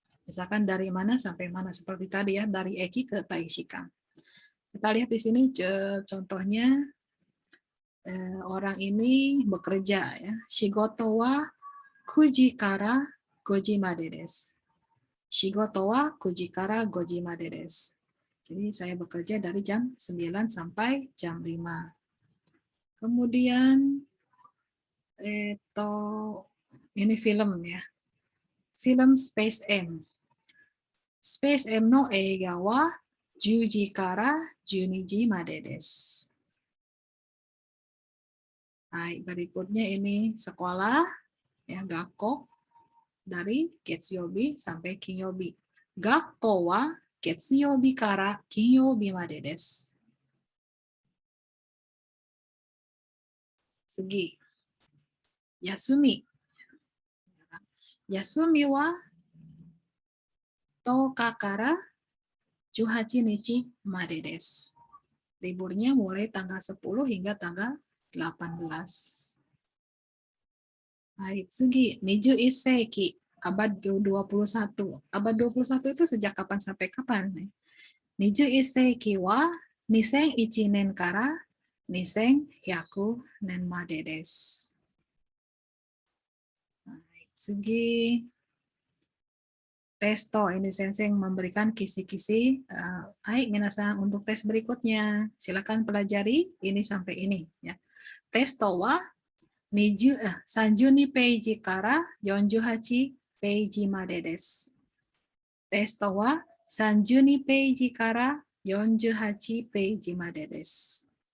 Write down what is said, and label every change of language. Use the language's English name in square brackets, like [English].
[Indonesian] Misalkan dari mana sampai mana, seperti tadi ya, dari Eki ke Taishikan. Kita lihat di sini contohnya orang ini bekerja ya. [Japanese] Shigoto wa 9時から5時までです。 Shigoto wa 9時から5時までです。 [Indonesian] Jadi saya bekerja dari jam 9 sampai jam 5. Kemudian ini film ya. [Japanese] Film Space M. Space M no eiga wa 10時から12時までです。 [Indonesian] Berikutnya ini sekolah ya, gakko dari Getsuyobi sampai Kinyobi. [Japanese] Gakko wa Getsuyobi kara Kinyobi made desu. [Indonesian] Segi. Yasumi. [Japanese] Yasumi wa 10日から18日までです。 [Indonesian] Liburnya mulai tanggal 10 hingga tanggal 18. Baik, Sugi, 21 seiki, abad 21. Abad 21 itu sejak kapan sampai kapan? [Japanese] 21 seiki wa 2001年から2100年までです。 [Indonesian] Baik, Sugi. Testo, ini Sensei memberikan kisi-kisi. Baik, minasan, untuk tes berikutnya. Silakan pelajari ini sampai ini. Ya. [Japanese] Testo wa 32ページから48ページまでです。テストは32ページから48ページまでです。